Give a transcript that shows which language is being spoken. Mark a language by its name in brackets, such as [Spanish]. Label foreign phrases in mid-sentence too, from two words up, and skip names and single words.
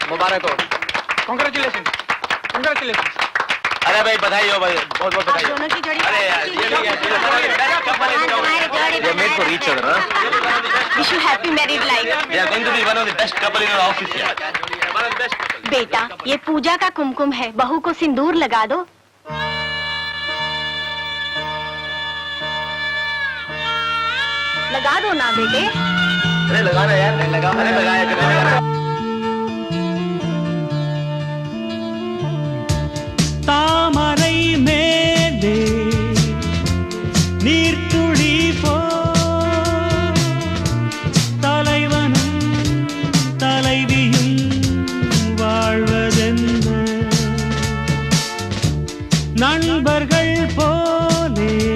[Hindi] तुम्हारे को। [English] Congratulations, congratulations. [Hindi] अरे भाई बधाई हो भाई, बहुत बहुत बधाई हो। दोनों की जोड़ी अरे यार ये भी ये [English] made for each other. wish you happy married life. They are going to be one of the best couple in our office here. [Hindi] बेटा, ये पूजा का कुमकुम है, बहू को सिंदूर लगा दो। लगा दो ना बेटे। अरे लगा ना यार, लगा, अरे लगाया लगा। [Tamil] தாமரை மேலே நீர்த்துளி போ தலைவனும் தலைவியும் வாழ்வதென்ன நண்பர்கள் போலே